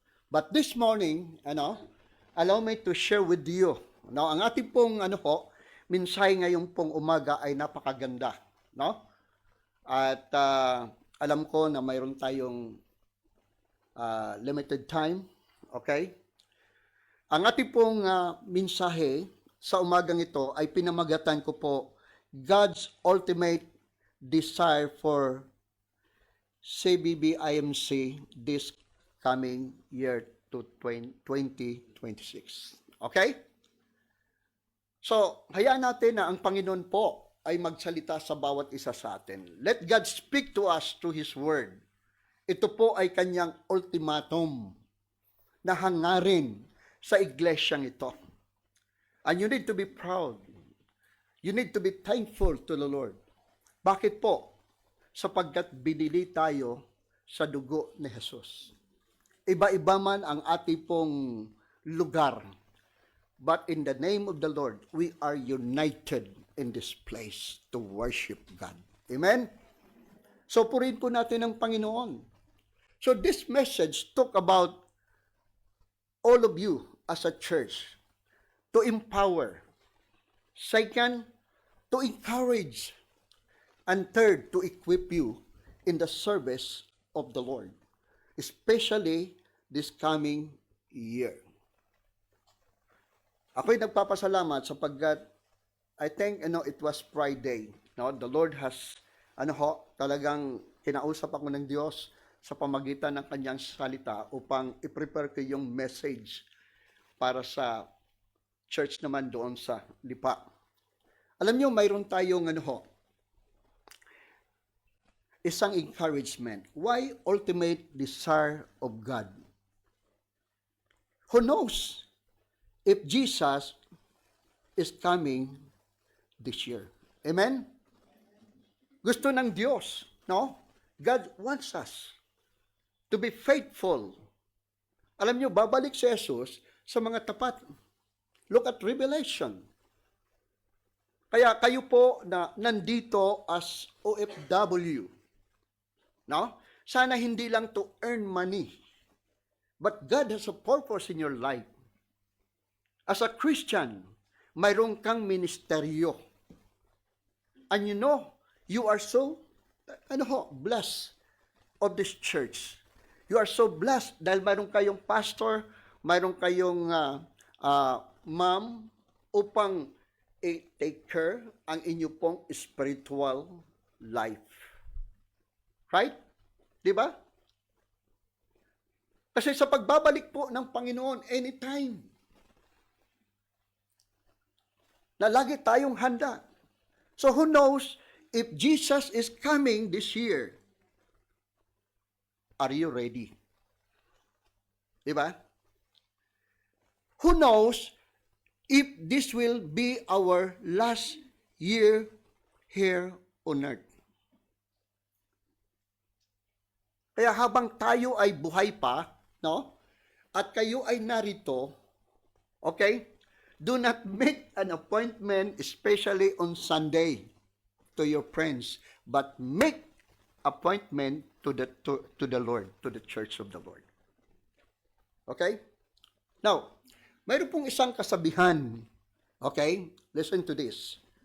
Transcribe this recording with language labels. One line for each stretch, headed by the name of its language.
English: But this morning, allow me to share with you.
Filipino: Ang ating pong mensahe ngayong pong umaga ay napakaganda, no? At alam ko na mayroon tayong
English: limited time,
Filipino: okay? Ang ating pong mensahe sa umagang ito ay pinamagatan ko po,
English: God's ultimate desire for CBBIMC this coming year to 2026.
Filipino: Okay? So, hayaan natin na ang Panginoon po ay magsalita sa bawat isa sa atin.
English: Let God speak to us through His Word.
Filipino: Ito po ay kanyang ultimatum na hangarin sa iglesyang ito.
English: And you need to be proud. You need to be thankful to the Lord.
Filipino: Bakit po? Sapagkat binili tayo sa dugo ni Jesus. Iba-iba man ang ating pong lugar.
English: But in the name of the Lord, we are united in this place to worship God. Amen? So,
Filipino: purihin po natin ang Panginoon.
English: So, this message talk about all of you as a church to empower. Second, to encourage. And third, to equip you in the service of the Lord. Especially this coming year.
Filipino: Ako'y nagpapasalamat sapagkat
English: I think it was Friday. No? The Lord has
Filipino: talagang kinausap ako ng Diyos sa pamagitan ng kanyang salita upang i-prepare ko yung message para sa church naman doon sa Lipa. Alam niyo, mayroon tayong isang encouragement.
English: Why ultimate desire of God? Who knows if Jesus is coming this year? Amen?
Filipino: Gusto ng Diyos,
English: no? God wants us to be faithful.
Filipino: Alam niyo, babalik si Jesus sa mga tapat.
English: Look at Revelation.
Filipino: Kaya kayo po na nandito as OFW, no? Sana hindi lang
English: to earn money, but God has a purpose in your life. As a Christian,
Filipino: mayroon kang ministeryo. And you are so, blessed of this church.
English: You are so blessed
Filipino: dahil mayroon kayong pastor, mayroon kayong ma'am upang i-take care ang inyo pong spiritual life. Right? Di ba? Kasi sa pagbabalik po ng Panginoon, anytime, na lagi tayong handa.
English: So who knows if Jesus is coming this year? Are you ready? Diba? Who knows if this will be our last year here on earth?
Filipino: Kaya habang tayo ay buhay pa, no? At kayo ay narito, okay?
English: Do not make an appointment, especially on Sunday, to your friends, but make appointment to the Lord, to the church of the Lord. Okay? Now,
Filipino: mayroon pong isang kasabihan.
English: Okay? Listen to this.